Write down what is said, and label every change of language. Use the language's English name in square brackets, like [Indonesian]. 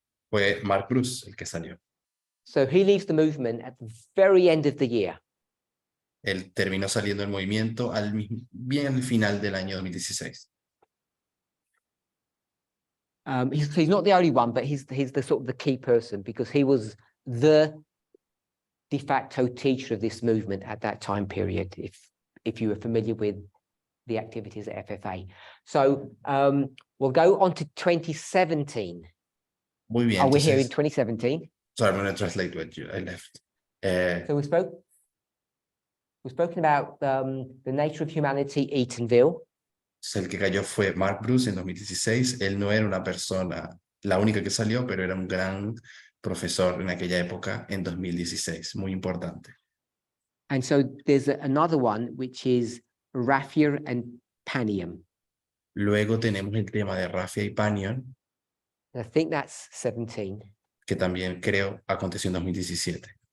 [Spanish] Fue Mark Bruce el que salió. [English] So he leaves the movement at the very end of the year. [Spanish] Él terminó saliendo del movimiento bien al final del año 2016. [English] He's not the only one, but he's the sort of the key person because he was the de facto teacher of this movement at that time period, if you were familiar with the activities at FFA. So we'll go on to 2017. [Spanish] Muy bien. [English] Oh, we're here in [Spanish] Entonces, 2017. [English] sorry, I'm going to translate what I left. So we've spoken about the nature of humanity, Eatonville. [Spanish] El que cayó fue Mark Bruce en 2016. Él no era una persona, la única que salió, pero era un gran profesor en aquella época, en 2016. Muy importante. [English] And so there's another one, which is Raffia and Panium. [Spanish] Luego tenemos el tema de Raffia y Panion, [English] And I think that's 17. [Spanish] que también creo aconteció en 2017.